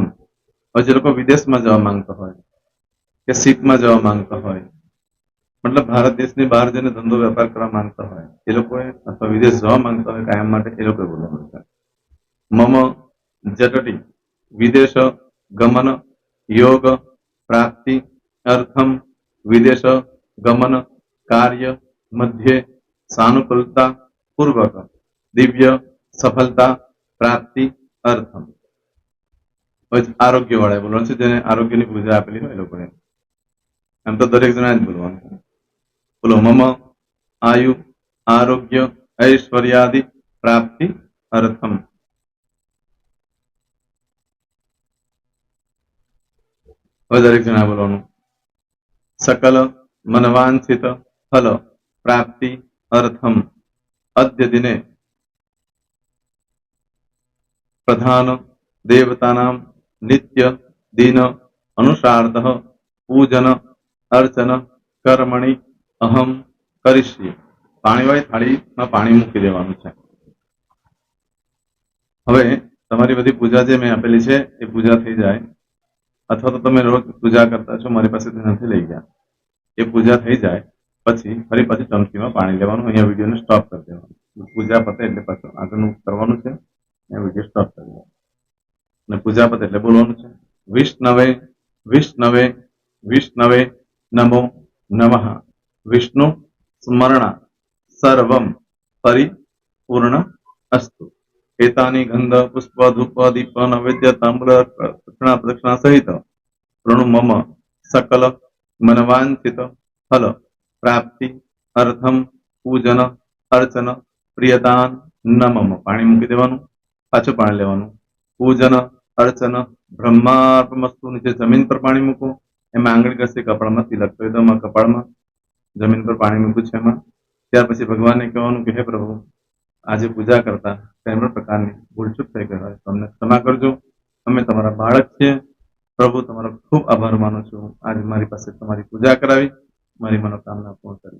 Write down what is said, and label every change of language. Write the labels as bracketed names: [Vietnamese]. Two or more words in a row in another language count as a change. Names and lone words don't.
[Gujarati] હવે જે લોકો વિદેશમાં જવા માંગતા હોય કે સીટમાં જવા માંગતા હોય, મતલબ ભારત દેશની બહાર જઈને ધંધો વેપાર કરવા માંગતા હોય એ લોકોએ, અથવા વિદેશ જવા માંગતા હોય કાયમ માટે, એ લોકોએ બોલવાનું છે [Sanskrit] મમ જટટી વિદેશ ગમન યોગ પ્રાપ્તિ અર્થમ વિદેશ ગમન કાર્ય મધ્યે સાનુકૂલતા પૂર્વક દિવ્ય સફળતા પ્રાપ્તિ અર્થમ। [Gujarati] આરોગ્ય વાળા બોલવાનું છે, જેને આરોગ્યની પૂજા આપેલી હોય એ લોકોએ। એમ તો દરેક જણા જ બોલવાનું છે। બોલો [Sanskrit] મમ આયુ આરોગ્ય ऐश्वर्यादि प्राप्ति अर्थम। [Gujarati] હવે દરેક જણા બોલવાનું [Sanskrit] सकल मनवांछित फल प्राप्ति अर्थम अद्य दिने प्रधान देवतानां नित्य दिन अनुसारतः पूजन अर्चन कर्मणि अहम करिष्ये। [Gujarati] પાણીવાળી થાળીમાં પાણી મૂકી દેવાનું છે। હવે તમારી બધી પૂજા જે મેં આપેલી છે એ પૂજા થઈ જાય, અથવા તો તમે રોજ પૂજા કરતા છો, મારી પાસેથી નથી લઈ ગયા, એ પૂજા થઈ જાય પછી ફરી પાછી ચમચીમાં પાણી લેવાનું। અહીંયા વિડીયોને સ્ટોપ કરી દેવાનું, પૂજા પતે એટલે પાછું આગળનું કરવાનું છે, અહીંયા વિડીયો સ્ટોપ કરી દેવાનો અને પૂજા પતે એટલે બોલવાનું છે [Sanskrit] વિષ્ણવે વિષ્ણવે વિષ્ણવે નમો નમઃ વિષ્ણુ સ્મરણા सर्वम परिपूर्ण अस्तु। एतानि गंध पुष्प धूप दीप नैवेद्य ताम्र दक्षिणा प्रदक्षिणा सहित प्रणु मम सकल मनवांछित फल प्राप्ति अर्थम पूजन अर्चन प्रियदान न मम। [Gujarati] પાણી મૂકી દેવાનું, પાછું પાણી લેવાનું। [Sanskrit] पूजन अर्चन ब्रह्मार्पणमस्तु। [Gujarati] નીચે જમીન પર પાણી મૂકો, એમાં આંગળી ઘસી કપાળમાં તિલક કરી દો। કપાળમાં જમીન પર પાણી મૂક્યું છે એમાં ત્યાર પછી ભગવાનને કહેવાનું કે હે પ્રભુ, આજે પૂજા કરતા કઈ પણ પ્રકારની ભૂલચૂક થઈ ગઈ હોય તો અમને ક્ષમા કરજો, અમે તમારા બાળક છીએ પ્રભુ, તમારો ખૂબ આભાર માનું છું, આજે મારી પાસે તમારી પૂજા કરાવી, મારી મનોકામના પૂર્ણ કરી।